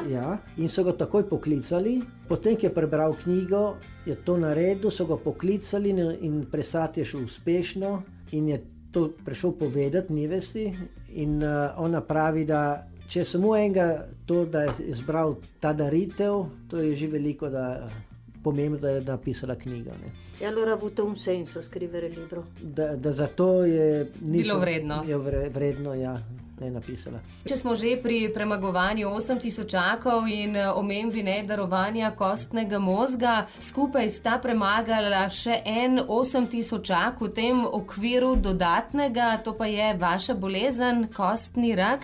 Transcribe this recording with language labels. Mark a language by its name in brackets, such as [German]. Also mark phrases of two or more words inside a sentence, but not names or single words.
[Slovenian] Ja, in so ga takoj poklicali. Potem, ki je prebral knjigo, je to naredil, so ga poklicali in presad je šel uspešno in je to prišel povedati nevesti in ona pravi, da če samo enega to, da je izbral ta daritev, to je že veliko, da pomembno, da je napisala knjigo. Ne. [Italian] E allora ha avuto un senso scrivere il libro? [Slovenian] Da zato je bilo vredno. Je vredno, ja, da je napisala. Če smo že pri premagovanju 8000 in omembi darovanja kostnega mozga, skupaj sta premagala še en 8000 v tem okviru dodatnega, to pa je vaša bolezen, kostni rak.